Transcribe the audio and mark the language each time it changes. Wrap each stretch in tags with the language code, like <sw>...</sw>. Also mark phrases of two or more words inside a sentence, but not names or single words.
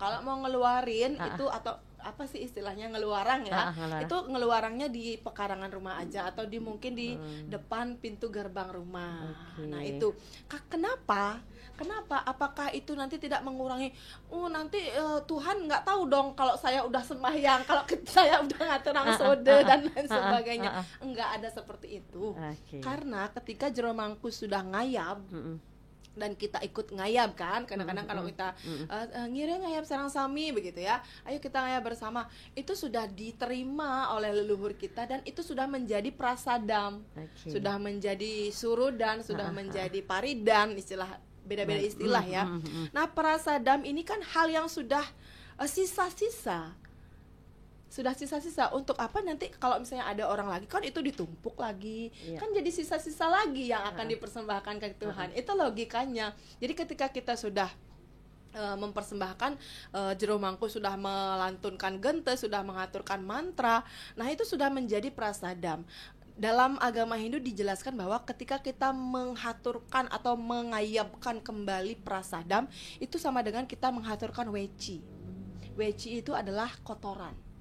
<id>Kalau mau ngeluarin itu atau apa sih istilahnya, ngeluarang ya, itu ngeluarangnya di pekarangan rumah aja atau mungkin di depan pintu gerbang rumah. Nah itu kenapa? Apakah itu nanti tidak mengurangi? Nanti Tuhan nggak tahu dong kalau saya udah sembahyang, kalau saya udah ngatur soda dan lain sebagainya. Enggak ada seperti itu. Karena ketika jero mangku sudah ngayab, dan kita ikut ngayab kan, kadang-kadang kalau kita</id> <ban>ngiring ngayab sarang sami</ban> <id>begitu ya, ayo kita ngayab bersama, itu sudah diterima oleh leluhur kita dan itu sudah menjadi prasadam, sudah menjadi surudan, sudah menjadi paridan, istilah beda-beda istilah ya. Nah, prasadam ini kan hal yang sudah sisa-sisa. Sudah sisa-sisa, untuk apa nanti kalau misalnya ada orang lagi, kan itu ditumpuk lagi, kan jadi sisa-sisa lagi yang akan dipersembahkan ke Tuhan. Itu logikanya. Jadi ketika kita sudah mempersembahkan jero mangku, sudah melantunkan gente, sudah mengaturkan mantra, nah itu sudah menjadi prasadam. Dalam agama Hindu dijelaskan bahwa ketika kita menghaturkan atau mengayabkan kembali prasadam, itu sama dengan kita menghaturkan weci. Weci itu adalah kotoran.</id>